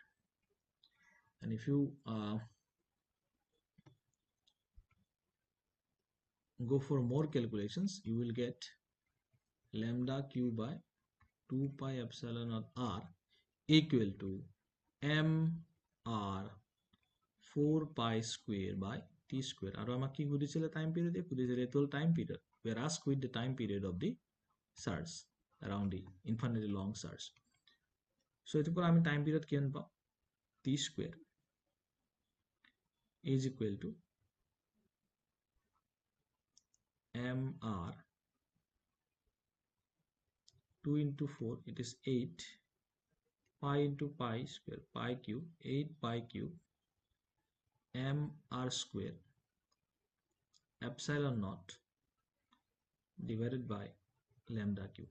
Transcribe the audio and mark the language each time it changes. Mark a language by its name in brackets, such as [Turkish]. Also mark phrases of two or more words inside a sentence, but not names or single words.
[English] And if you go for more calculations, you will get lambda q by 2 pi epsilon of r equal to m r 4 pi square by t square. [Assamese] আৰু আমাক কি সুধিছিলে [English] time period? [Assamese] সুধিছিলে এইটো [English] time period. We are asked with the time period of the surge around the infinitely long surge. [Assamese] So এইটোৰ পৰা আমি [English] time period [Assamese] কিমান পাম? [English] t square is equal to mr 2 into 4, it is 8 pi into pi square, pi cube, 8 pi cube mr square epsilon naught divided by lambda cube.